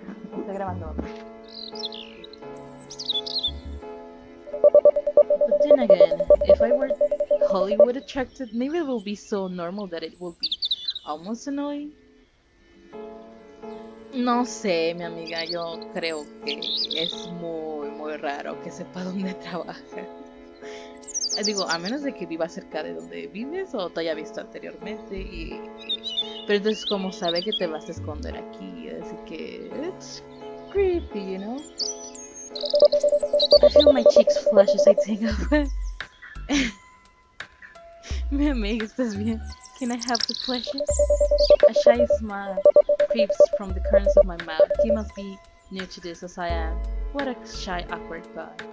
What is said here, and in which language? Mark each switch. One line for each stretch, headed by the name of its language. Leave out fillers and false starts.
Spanish: Está grabando.
English: But then again, if I were Hollywood attracted, maybe it will be so normal that it will be almost annoying.
Spanish: No sé, mi amiga, yo creo que es muy raro que sepa dónde trabaja. Digo, a menos de que viva cerca de donde vives o te haya visto anteriormente pero entonces como sabe que te vas a esconder aquí, así que
English: it's creepy, you know? I feel my cheeks flush as I think of it.
Spanish: Mi amiga, ¿estás bien?
English: Can I have the pleasure? A shy smile creeps from the corners of my mouth. He must be new to this as I am. What a shy, awkward guy.